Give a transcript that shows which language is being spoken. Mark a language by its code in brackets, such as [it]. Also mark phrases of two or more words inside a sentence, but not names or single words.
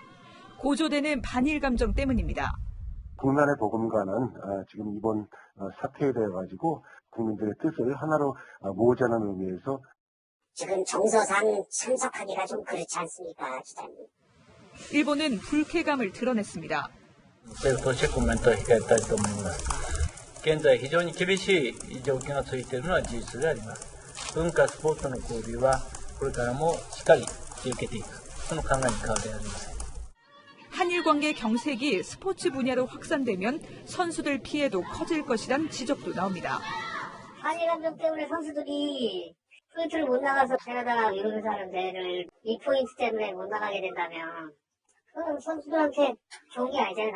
[ko] 고조되는 반일 감정 때문입니다. 국난의 복음과는 지금 이번 사태에 대해 가지고 국민들의 뜻을 하나로 모으자는 의미에서 지금 정서상 참석하기가 좀 그렇지 않습니까, 기자님? 일본은 불쾌감을 드러냈습니다. [ja] としてコメントを控えたいと思います。現在非常に厳しい状況が続いているのは事実であります。文化スポーツの交流はこれからもしっかり引き受けていく、その考えに変わりありません。 [ko] 한일 관계 경색이 스포츠 분야로 확산되면 선수들 피해도 커질 것이란 지적도 나옵니다. 한일 감정 때문에 선수들이 포인트를 못 나가서 캐나다나 미국에서 하는 대회를 이 포인트 때문에 못 나가게 된다면 그건 선수들한테 좋은 게 아니잖아요.